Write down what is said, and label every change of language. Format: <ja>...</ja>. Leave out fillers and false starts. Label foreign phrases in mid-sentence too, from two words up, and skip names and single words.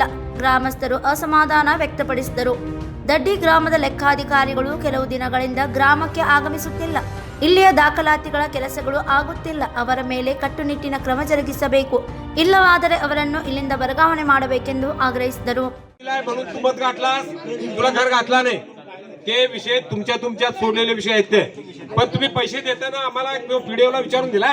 <kn>ಗ್ರಾಮಸ್ಥರು ಅಸಮಾಧಾನ ವ್ಯಕ್ತಪಡಿಸಿದರು. ದಡ್ಡಿ ಗ್ರಾಮದ ಲೆಕ್ಕಾಧಿಕಾರಿಗಳು ಕೆಲವು ದಿನಗಳಿಂದ ಗ್ರಾಮಕ್ಕೆ ಆಗಮಿಸುತ್ತಿಲ್ಲ. ಇಲ್ಲಿಯ ದಾಖಲಾತಿಗಳ ಕೆಲಸಗಳು ಆಗುತ್ತಿಲ್ಲ. ಅವರ ಮೇಲೆ ಕಟ್ಟುನಿಟ್ಟಿನ ಕ್ರಮ ಜರುಗಿಸಬೇಕು, ಇಲ್ಲವಾದರೆ ಅವರನ್ನು ಇಲ್ಲಿಂದ ವರ್ಗಾವಣೆ ಮಾಡಬೇಕೆಂದು ಆಗ್ರಹಿಸಿದರು.</kn> <mr>ते विषय तुमच्यात सोडलेले विषय आहेत ते, पण तुम्ही पैसे देताना आम्हाला व्हिडिओला विचारून दिलाय.</mr>